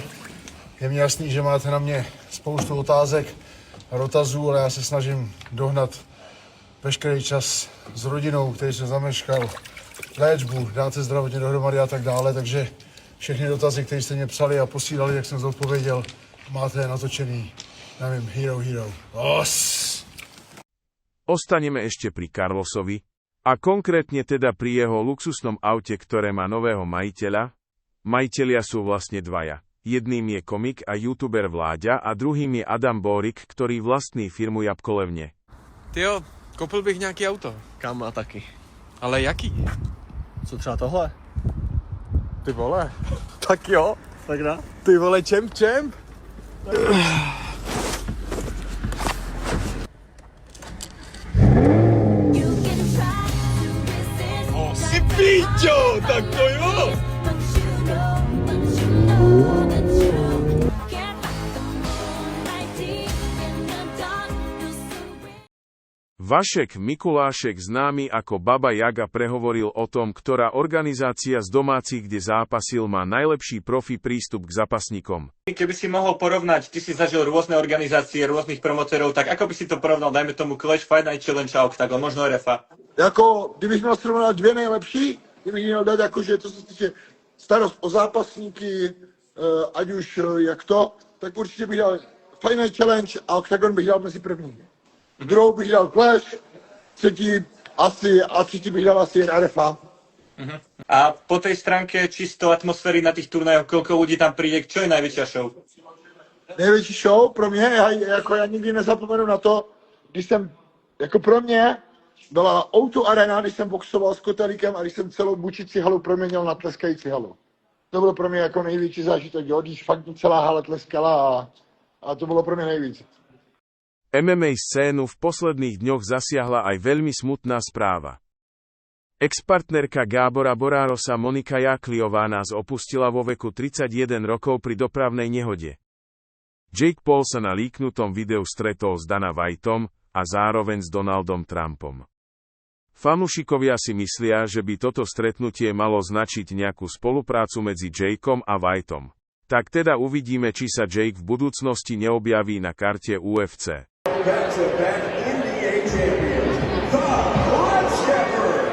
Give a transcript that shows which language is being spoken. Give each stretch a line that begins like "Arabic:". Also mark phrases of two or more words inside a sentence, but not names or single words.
Czech: Je mi jasný, že máte na mě spoustu otázek a dotazů, ale já se snažím dohnat veškerý čas s rodinou, který jsem zameškal, léčbu, dát se zdravotně dohromady a tak dále, takže všechny dotazy, které jste mě psali a posílali, jak jsem zodpověděl, máte natočený, nevím, Hero.
Slovak: Ostaneme ešte pri Carlosovi, a konkrétne teda pri jeho luxusnom aute, ktoré má nového majiteľa. Majitelia sú vlastne dvaja. Jedným je komik a youtuber Vláďa a druhým je Adam Bórik, ktorý vlastní firmu Jabkolevne.
Czech: Tyjo, koupil bych nějaký auto. Kam a taky. Ale jaký? Co třeba tohle? Ty vole. Tak jo. Tak dá. Ty vole, čemp. O, si píčo, tak to jo.
Slovak: Vašek Mikulášek, známy ako Baba Jaga, prehovoril o tom, ktorá organizácia z domácich, kde zápasil, má najlepší profi prístup k zápasníkom. Keby si mohol porovnať, ty si zažil rôzne organizácie, rôznych promotérov, tak ako by si to porovnal, dajme tomu Clash, Fight Night Challenge a Octagon, možno RFA?
Czech: Jako, kdybych měl srovnat dvě nejlepší, kdybych měl dát jakože, co se týče starost o zápasníky, ať už jak to, tak určitě bych dal Fight Night Challenge a Octagon bych dal mezi první. Druhou bych dal Clash, třetí bych dal asi jen RFA.
Slovak: A po tej stránke čisto atmosféry na tých turnajoch, koľko ľudí tam príde, čo je najväčšia show?
Czech: Největší show pro mě, já nikdy nezapomenu na to, když jsem, jako pro mě, byla O2 Arena, když jsem boxoval s Kotelíkem a když jsem celou bučící halu proměnil na tleskající halu. To bylo pro mě jako největší zážitek, jo, když fakt celá hala tleskala a to bylo pro mě nejvíc.
Slovak: MMA scénu v posledných dňoch zasiahla aj veľmi smutná správa. Ex-partnerka Gábora Borárosa Monika Jákliová nás opustila vo veku 31 rokov pri dopravnej nehode. Jake Paul sa na líknutom videu stretol s Dana Whiteom a zároveň s Donaldom Trumpom. Fanúšikovia si myslia, že by toto stretnutie malo značiť nejakú spoluprácu medzi Jakeom a Whiteom. Tak teda uvidíme, či sa Jake v budúcnosti neobjaví na karte UFC.
English: Back-to-back NBA champions, the Bloodstepper.